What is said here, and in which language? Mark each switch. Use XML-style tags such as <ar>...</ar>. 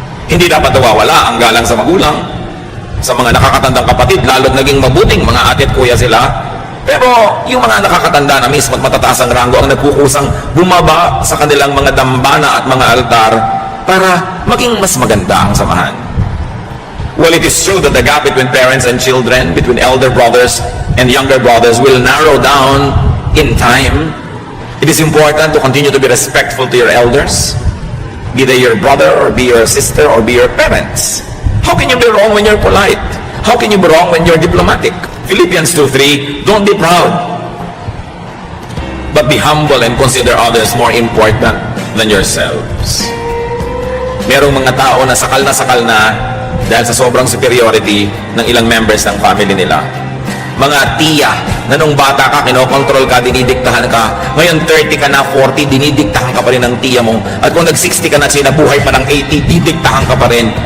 <tl>Hindi dapat nawawala ang galang sa magulang, sa mga nakakatandang kapatid, lalo't naging mabuting mga ate at kuya sila. Pero yung mga nakakatanda na mismo at matataas ang ranggo ang nagkukusang bumaba sa kanilang mga dambana at mga altar para maging mas maganda ang samahan.</tl> <en>Well, it is true that the gap between parents and children, between elder brothers and younger brothers will narrow down in time. It is important to continue to be respectful to your elders, be they your brother or be your sister or be your parents. How can you be wrong when you're polite? How can you be wrong when you're diplomatic? Philippians 2:3, don't be proud, but be humble and consider others more important than yourselves.</en> <tl>Merong mga tao na sakal na dahil sa sobrang superiority ng ilang members ng family nila. Mga tiya na nung bata ka, kinokontrol ka, dinidiktahan ka. Ngayon 30 ka na, 40, dinidiktahan ka pa rin ng tiya mo. At kung nag-60 ka na, sinabuhay pa ng 80, didiktahan ka pa rin.</tl>